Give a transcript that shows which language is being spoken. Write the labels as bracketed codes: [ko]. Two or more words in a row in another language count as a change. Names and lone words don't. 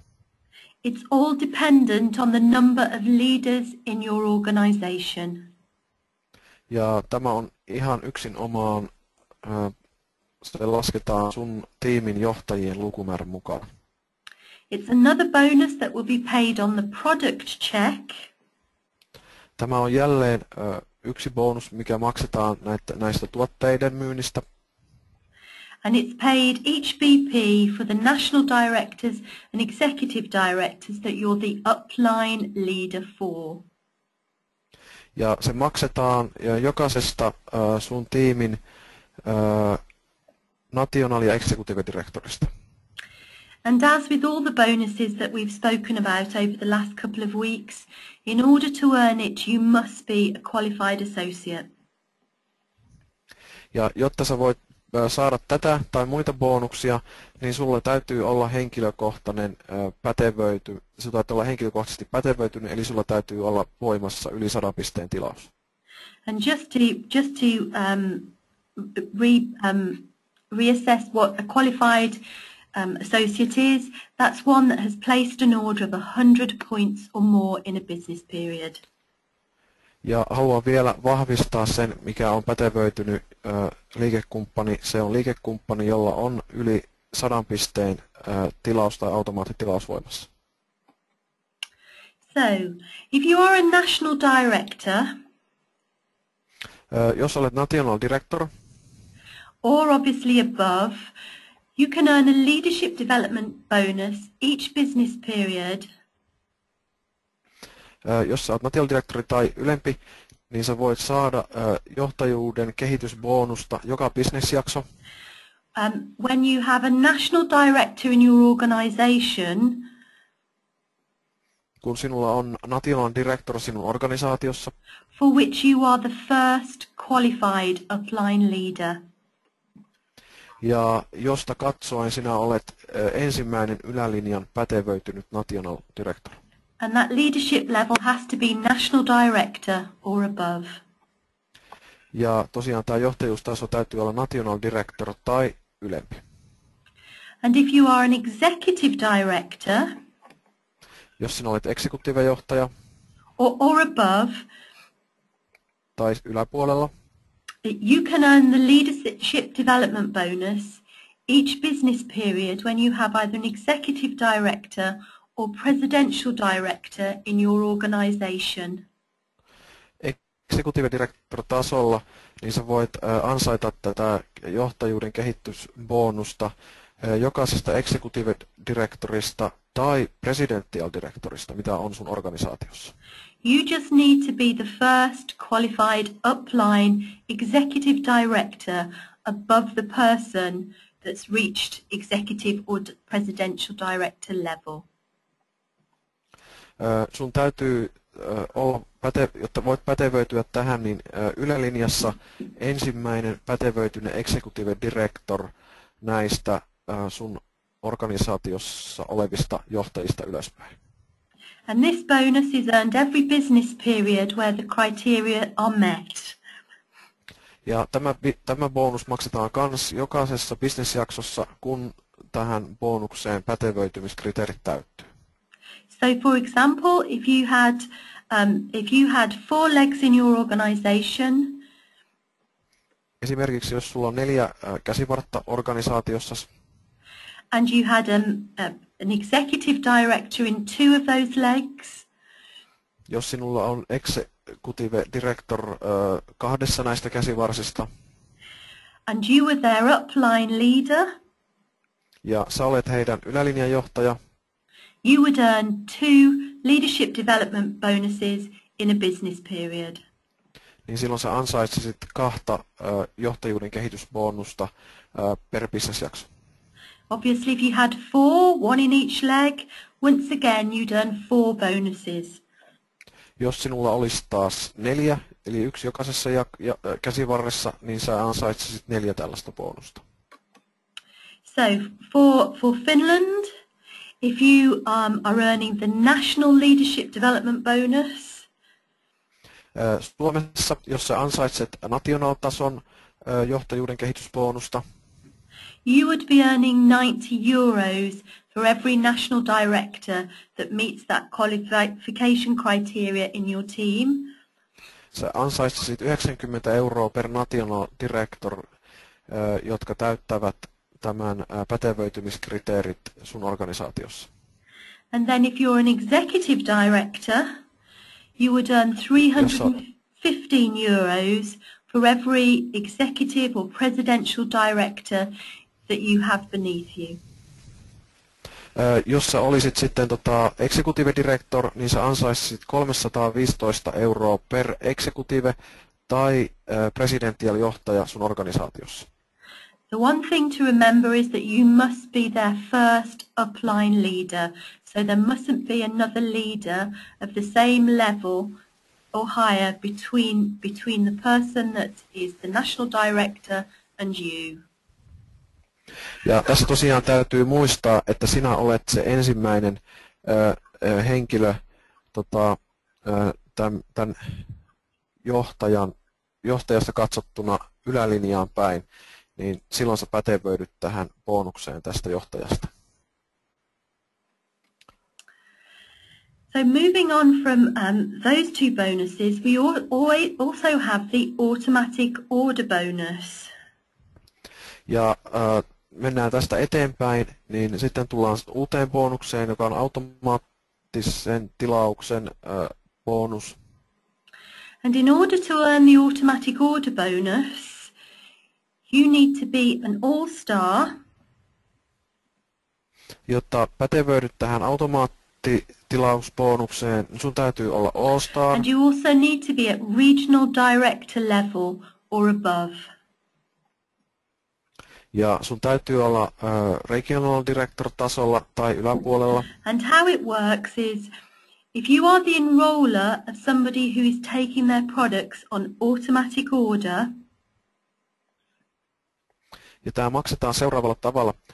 [en] It's all dependent on the number of leaders in your organization. [fi] Ja tämä on ihan yksin omaan, se lasketaan sun tiimin johtajien lukumäärän mukaan. [en] It's another bonus that will be paid on the product check. [fi] Tämä on jälleen yksi bonus, mikä maksetaan näistä tuotteiden myynnistä. [en] And it's paid each BP for the national directors and executive directors that you're the upline leader for. [fi] Ja se maksetaan jokaisesta sun tiimin national- ja executive-direktorista. [en] And as with all the bonuses that we've spoken about over the last couple of weeks, in order to earn it, you must be a qualified associate. [fi] Ja jotta sä voit saada tätä tai muita bonuksia, niin sulla täytyy olla henkilökohtainen sulla täytyy olla henkilökohtaisesti pätevöitynyt, eli sulla täytyy olla voimassa yli 100 pisteen tilaus. [en] And just to reassess what a qualified associate is, that's one that has placed an order of 100 points or more in a business period. [fi] Ja haluan vielä vahvistaa sen, mikä on pätevöitynyt liikekumppani. Se on liikekumppani, jolla on yli 100 pisteen tilaus tai automaattitilaus voimassa. [en] So, if you are a national director, [fi] jos olet [en] national director, or obviously above, you can earn a leadership development bonus each business period. [fi] Jos sä olet [en] national directori [fi] tai ylempi, niin sä voit saada johtajuuden kehitysbonusta joka bisnesjakso. [en] When you have a national director in your organization, [fi] kun sinulla on [en] national director [fi] sinun organisaatiossa, [en] for which you are the first qualified upline leader. [fi] Ja josta katsoen sinä olet ensimmäinen ylälinjan pätevöitynyt [en] national director. And that leadership level has to be national director or above. [fi] Ja tosiaan tämä johtajuustaso täytyy olla [en] national director [fi] tai ylempi. [en] And if you are an executive director [fi] Jos sinä olet executive-johtaja [en] or above, [fi] tai yläpuolella, [en] you can earn the leadership development bonus each business period when you have either an executive director or presidential director in your organization. Executive director- [fi] tasolla, niin sä voit ansaita tätä johtajuuden kehitysbonusta jokaisesta [en] executive directorista [fi] tai [en] presidential directorista, [fi] mitä on sun organisaatiossa. [en] You just need to be the first qualified upline executive director above the person that's reached executive or presidential director level. [fi] Sun täytyy olla jotta voit pätevöityä tähän, niin ylälinjassa ensimmäinen pätevöitynyt [en] executive director [fi] näistä sun organisaatiossa olevista johtajista ylöspäin. [en] And this bonus is earned every business period where the criteria are met. [fi] Ja tämä bonus maksetaan kans jokaisessa bisnesjaksossa, kun tähän bonukseen pätevöitymiskriteerit täyttyy. [en] So for example, if you had 4 legs in your organization, [fi] esimerkiksi jos sulla on 4 käsivartta organisaatiossa, [en] and you had an executive director in 2 of those legs, [fi] jos sinulla on [en] executive director [fi] 2 näistä käsivarsista, [en] and you were their upline leader, [fi] ja sä olet heidän ylälinjanjohtaja, [en] you would earn 2 leadership development bonuses in a business period. [fi] Niin silloin sä ansaitsisit 2 johtajuuden kehitysbonusta per bisnesjakso. [en] Obviously, if you had 4, 1 in each leg, once again you'd earn 4 bonuses. [fi] Jos sinulla olisi taas 4, eli 1 jokaisessa käsivarressa, niin sä ansaitsisit 4 tällaista bonusta. [en] So for Finland, if you are earning the national leadership development bonus, [fi] Suomessa, jos sä ansaitset national-tason johtajuuden kehitysbonusta, [en] you would be earning €90 for every national director that meets that qualification criteria in your team. [fi] Sä ansaitsisit €90 per [en] national director, [fi] jotka täyttävät tämän pätevöitymiskriteerit sun organisaatiossa. [en] And then if you're an executive director, you would earn €315 for every executive or presidential director that you have beneath you. [fi] Jos sä olisit sitten [en] executive director, [fi] niin sä ansaisit €315 per executive tai presidential johtaja sun organisaatiossa. [en] The one thing to remember is that you must be their first upline leader. So there mustn't be another leader of the same level or higher between the person that is the national director and you. [fi] Ja tässä tosiaan täytyy muistaa, että sinä olet se ensimmäinen henkilö tämän johtajasta katsottuna ylälinjaan päin, niin silloin sä pätevöidyt tähän bonukseen tästä johtajasta. [en] So moving on from those 2 bonuses, we also have the automatic order bonus. [fi] Ja mennään tästä eteenpäin, niin sitten tullaan uuteen bonukseen, joka on automaattisen tilauksen bonus. [en] And in order to earn the automatic order bonus, you need to be an all-star. [fi] Jotta pätevöidyt tähän automaattitilausbonukseen, sun täytyy olla all-star. [en] And you also need to be at regional director level or above. [fi] Ja sun täytyy olla [en] regional director [fi] tasolla tai yläpuolella. [en] And how it works is, if you are the enroller of somebody who is taking their products on automatic order, [fi] ja tämä maksetaan seuraavalla tavalla.